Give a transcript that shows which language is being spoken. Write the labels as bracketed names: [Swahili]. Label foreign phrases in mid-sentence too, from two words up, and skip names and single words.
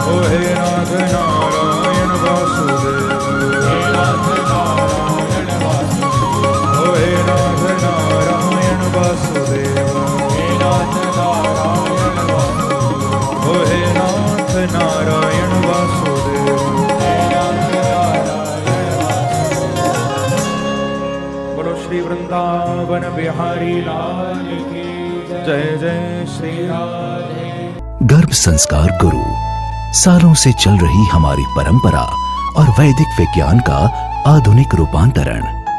[Hindi] ओ हे नाथ नारायण वासुदेव, हे नाथ नारायण वासुदेव। ओ हे नाथ नारायण वासुदेव, हे नाथ नारायण वासुदेव। ओ हे नाथ नारायण वासुदेव। हे नाथ नारायण वासुदेव। बोलो श्री वृंदावन बिहारी लाल की जय जय श्री राधे। गर्भ संस्कार गुरु, सालों से चल रही हमारी परंपरा और वैदिक विज्ञान का आधुनिक रूपांतरण।